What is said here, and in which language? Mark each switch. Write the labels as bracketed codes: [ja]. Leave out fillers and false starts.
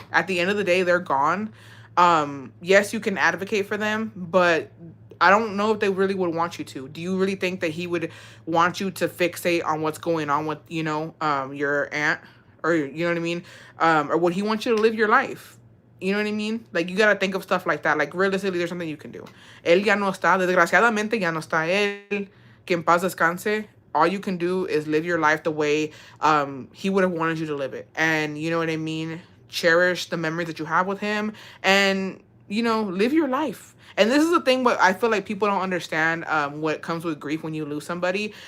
[en] At the end of the day, they're gone. Yes, you can advocate for them, but I don't know if they really would want you to. Do you really think that he would want you to fixate on what's going on with, you know, your aunt, or you know what I mean? Or would he want you to live your life? You know what I mean? Like, you got to think of stuff like that. Like, realistically, there's something you can do. [es] Él ya no está. Desgraciadamente, ya no está él. Que en paz descanse. [en] All you can do is live your life the way he would have wanted you to live it. And, you know what I mean? Cherish the memories that you have with him. And, you know, live your life. And this is the thing, what I feel like people don't understand, what comes with grief when you lose somebody.